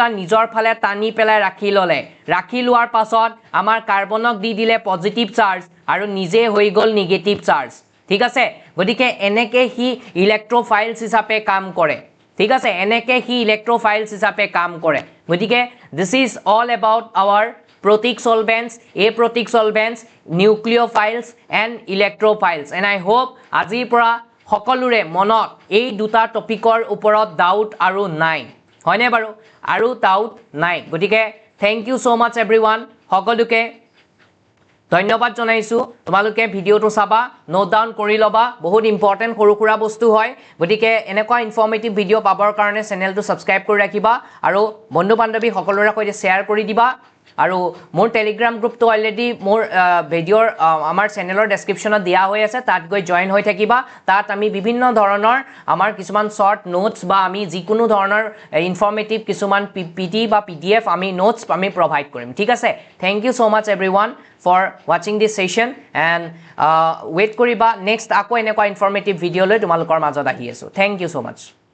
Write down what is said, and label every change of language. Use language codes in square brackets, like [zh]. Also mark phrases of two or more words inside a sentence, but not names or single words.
[as] নিজৰ ফালে টানি পেলাই ৰাখি লোৱাৰ পাছত আমাৰ কাৰ্বনক দি দিলে [en] positive charge [as] আৰু নিজে হৈ গল [en] negative charge [as] ঠিক আছে গতিকে এনেকে হি ইলেক্ট্ৰোফাইলছ হিচাপে কাম কৰে ঠিক আছে এনেকে হি ইলেক্ট্ৰোফাইলছ হিচাপে কাম কৰে গতিকে [en] this is all about our protic solvents nucleophiles and electrophiles and I hope [as] আজিৰ পৰা সকলোৰে মনত এই দুটা টপিকৰ ওপৰত ডাউট আৰু নাই হয়নে বাৰু আৰু ডাউট নাই গতিকে [en] thank you so much everyone [as] সকলোকে ধন্যবাদ জনাইছো তোমালোকে ভিডিওটো চাবা [en] note down [as] কৰি লবা বহুত ইম্পৰ্টেন্ট সৰুকুৰা বস্তু হয় গতিকে এনেকুৱা ইনফৰ্মেটিভ ভিডিও পাবৰ কাৰণে চেনেলটো সাবস্ক্ৰাইব কৰি ৰাখিবা আৰু বন্ধু বান্ধৱী সকলোৰে সৈতে শেয়াৰ কৰি দিবা আৰু মোৰ টেলিগ্ৰাম গ্ৰুপটো অলৰেডি মোৰ ভিডিওৰ আমাৰ চেনেলৰ ডেসক্ৰিপচনত দিয়া হৈ আছে তাত গৈ জয়েন হৈ থাকিবা তাত আমি বিভিন্ন ধৰণৰ আমাৰ কিছুমান [en] short notes [as] বা আমি যিকোনো ধৰণৰ ইনফৰ্মেটিভ কিছুমান পিপিটি বা পিডিএফ আমি নোটস আমি প্ৰভাইড কৰিম ঠিক আছে [en] thank you so much everyone for watching this session and wait [as] কৰিবা নেক্সট আকৌ এনেকুৱা [en] informative video [as] লৈ তোমালোকৰ মাজত আহি আছোঁ [en] thank you so much